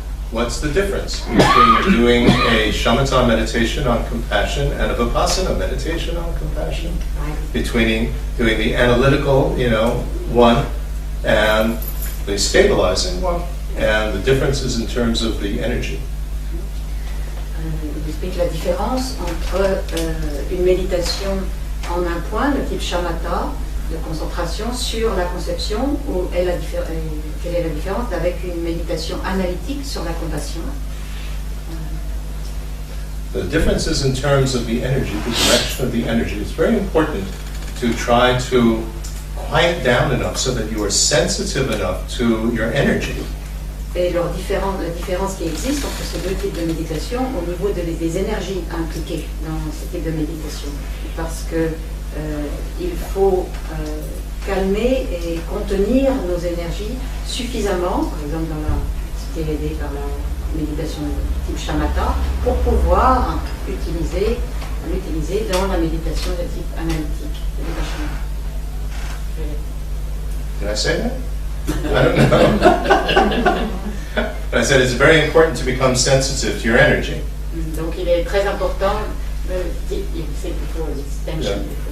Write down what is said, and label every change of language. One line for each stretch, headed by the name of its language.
English: What's the difference between doing a shamatha meditation on compassion and a vipassana meditation on compassion? Between doing the analytical, one, and the stabilizing one, and the differences in terms of the energy.
French: Il explique la différence entre une méditation en un point, de type shamatha, de concentration sur la conception, quelle est la différence avec une méditation analytique sur la compassion.
English: The differences in terms of the energy, the direction of the energy, it's very important to try to quiet down enough so that you are sensitive enough to your energy.
French: Et la différence qui existe entre ces deux types de méditation au niveau des énergies impliquées dans ce type de méditation. Parce que il faut calmer et contenir nos énergies suffisamment, par exemple ce qui est aidé par la méditation de type shamatha, pour pouvoir l'utiliser dans la méditation de type analytique, de vipassana.
English: Did I say that? I don't know. But I said it's very important to become sensitive to your energy.
French: Donc il est très important, c'est plutôt distinction.